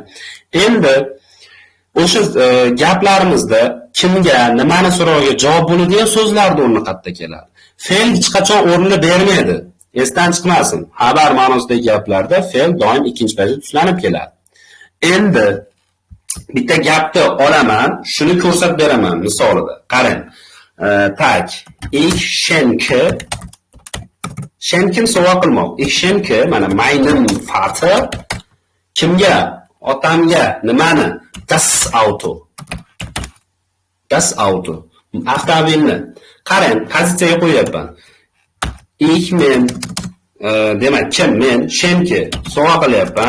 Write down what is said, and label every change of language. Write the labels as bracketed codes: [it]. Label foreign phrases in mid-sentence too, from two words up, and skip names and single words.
[uz] Endi o'sha gaplarimizda kimga, nimani so'rovga javob bo'ladigan so'zlarning o'rni qayerda keladi? Fe'l hech qachon o'rnini bermaydi. Esdan chiqmasin. Xabar ma'nosidagi gaplarda fe'l doim ikkinchi pozitsiya tuslanib keladi. Endi bitta gapni olaman, shuni ko'rsatib beraman misolida. Qarang. Tak, [de] ich schenke. [uz] Schenken sovg'a qilmoq. [de] Ich schenke, mana meinem Vater. [uz] Kimga? Otamga. Nimani? [de] Das Auto. Das Auto. [uz] Avtomobilni. Qarang, pozitsiyaga qo'yapman. Ich men, demak, kim men, schenke sovg'a qilyapman.